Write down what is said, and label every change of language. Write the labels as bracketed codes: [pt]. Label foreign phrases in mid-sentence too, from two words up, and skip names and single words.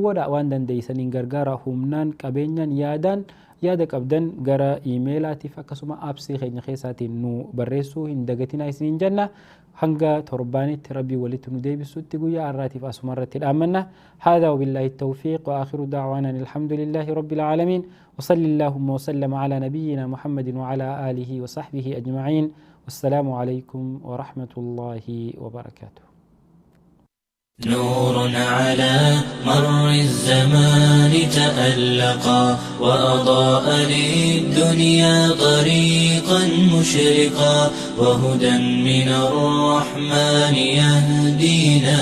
[om] godha waan dandeessaniin gargaara humnaan qabeenyaan yaada qabdan gara iimeelaatiif akkasuma aapsii keenya keessaatiin nu barreessuu hin dagatinaa isiniin jenna hanga torbaanitti rabbii walitti nu deebisutti guyyaa har'aatiif asuma irratti dhaammanna [ar] هذا وبالله التوفيق وآخر دعوانا الحمد لله رب العالمين وصلى اللهم وسلم على نبينا محمد وعلى آله وصحبه أجمعين والسلام عليكم ورحمة الله وبركاته نور على مر الزمان تألقا وأضاء للدنيا طريقا مشرقا وهدى من الرحمن يهدينا